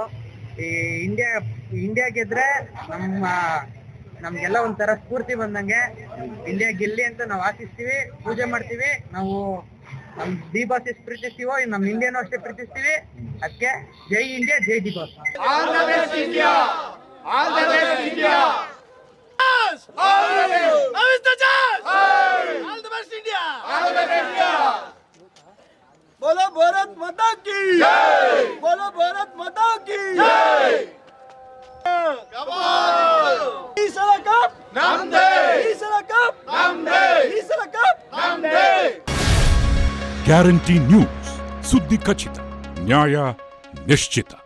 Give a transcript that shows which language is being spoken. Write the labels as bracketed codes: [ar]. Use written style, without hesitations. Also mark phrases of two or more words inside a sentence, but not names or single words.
[kn] ಈ ಇಂಡಿಯಾ ಗೆದ್ರೆ ನಮ್ಗೆಲ್ಲ ಒಂಥರ ಸ್ಫೂರ್ತಿ ಬಂದಂಗೆ. ಇಂಡಿಯಾ ಗೆಲ್ಲಿ ಅಂತ ನಾವು ಆಶಿಸ್ತೀವಿ, ಪೂಜೆ ಮಾಡ್ತೀವಿ. ನಾವು ನಮ್ ಡಿ ಬಾಸ್ ಎಷ್ಟು ಪ್ರೀತಿಸ್ತೀವೋ ನಮ್ ಇಂಡಿಯಾನು ಅಷ್ಟೇ ಪ್ರೀತಿಸ್ತೀವಿ. ಅದಕ್ಕೆ ಜೈ ಇಂಡಿಯಾ, ಜೈ ಡಿ ಬಾಸ್. [en] all the best India, all the best India, all the best India, all the best India. [hi] बोलो भारत माता की जय, बोलो भारत माता की जय. [kn] ಈಸಲ ಕಪ್ ನಮ್ದೇ, ಈಸಲ ಕಪ್ ನಮ್ದೇ, ಈಸಲ ಕಪ್ ನಮ್ದೇ. ಗ್ಯಾರಂಟಿ ನ್ಯೂಸ್, ಸುದ್ದಿ ಖಚಿತ, ನ್ಯಾಯ ನಿಶ್ಚಿತ.